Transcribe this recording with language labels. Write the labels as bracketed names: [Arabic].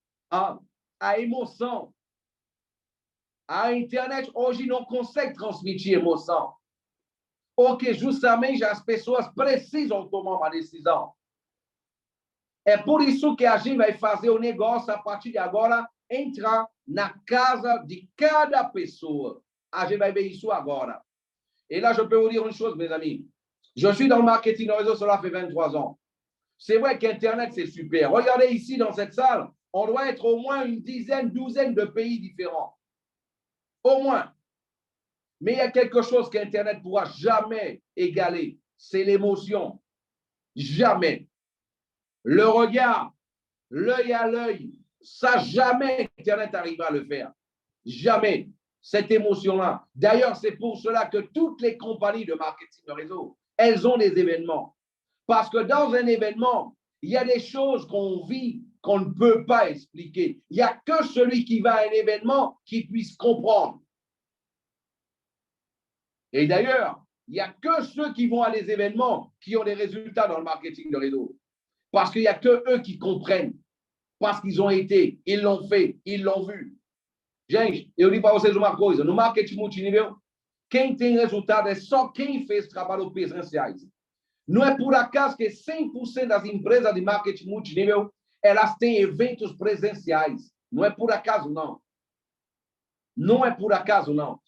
[Portuguese] A emoção. A internet hoje não consegue transmitir emoção, porque justamente as pessoas precisam tomar uma decisão. É por isso que a gente vai fazer o negócio, a partir de agora, entrar na casa de cada pessoa. A gente vai ver isso agora. [French] Et là, je peux vous dire une chose, mes amis. Je suis dans le marketing de réseau, cela fait 23 ans. C'est vrai qu'Internet, c'est super. Regardez ici, dans cette salle, on doit être au moins une dizaine, douzaine de pays différents. Au moins. Mais il y a quelque chose qu'Internet ne pourra jamais égaler. C'est l'émotion. Jamais. Le regard, l'œil à l'œil, ça, jamais Internet arrivera à le faire. Jamais. Cette émotion-là. D'ailleurs, c'est pour cela que toutes les compagnies de marketing de réseau, elles ont des événements. Parce que dans un événement, il y a des choses qu'on vit, qu'on ne peut pas expliquer. Il n'y a que celui qui va à un événement qui puisse comprendre. Et d'ailleurs, il n'y a que ceux qui vont à des événements qui ont des résultats dans le marketing de réseau. Parce qu'il n'y a que eux qui comprennent. Parce qu'ils ont été, ils l'ont fait, ils l'ont vu. [Portuguese] Gente, eu digo para vocês uma coisa. No marketing multinível, quem tem resultado é só quem fez trabalhos presenciais. Não é por acaso que 100% das empresas de marketing multinível, elas têm eventos presenciais. Não é por acaso, não. Não é por acaso, não.